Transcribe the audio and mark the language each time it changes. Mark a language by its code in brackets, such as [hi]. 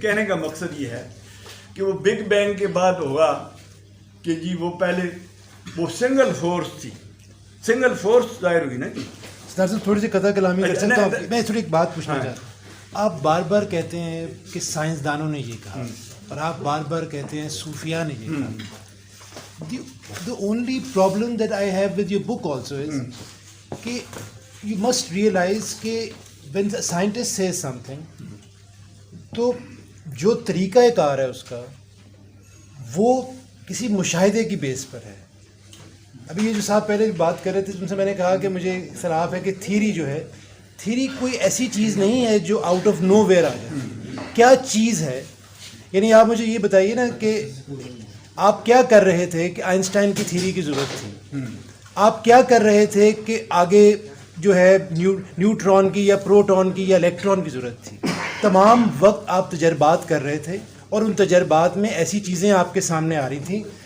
[ur] کہنے کا مقصد یہ ہے کہ وہ بگ بینگ کے بعد ہوگا کہ جی وہ پہلے وہ سنگل فورس تھی، سنگل فورس ظاہر ہوئی نا جی. تھوڑی سی قطع کلامی کر سکتا ہوں؟ میں تھوڑی ایک بات پوچھنا چاہتا ہوں. آپ بار بار کہتے ہیں کہ سائنسدانوں نے یہ کہا، اور آپ بار بار کہتے ہیں صوفیاء نے یہ کہا. [en] The only problem that I have with your book also is کہ you must realize کہ when a scientist says something [ur] تو جو طریقہ کار ہے اس کا وہ کسی مشاہدے کی بیس پر ہے. ابھی یہ جو صاحب پہلے بات کر رہے تھے ان سے میں نے کہا کہ مجھے اختلاف ہے کہ تھیری جو ہے، تھیری کوئی ایسی چیز نہیں ہے جو [en] out of nowhere [ur] آ جائے. کیا چیز ہے؟ یعنی آپ مجھے یہ بتائیے نا کہ آپ کیا کر رہے تھے کہ آئنسٹائن کی تھیری کی ضرورت تھی؟ آپ کیا کر رہے تھے کہ آگے جو ہے نیوٹران کی یا پروٹون کی یا الیکٹران کی ضرورت تھی؟ تمام وقت آپ تجربات کر رہے تھے، اور ان تجربات میں ایسی چیزیں آپ کے سامنے آ رہی تھیں.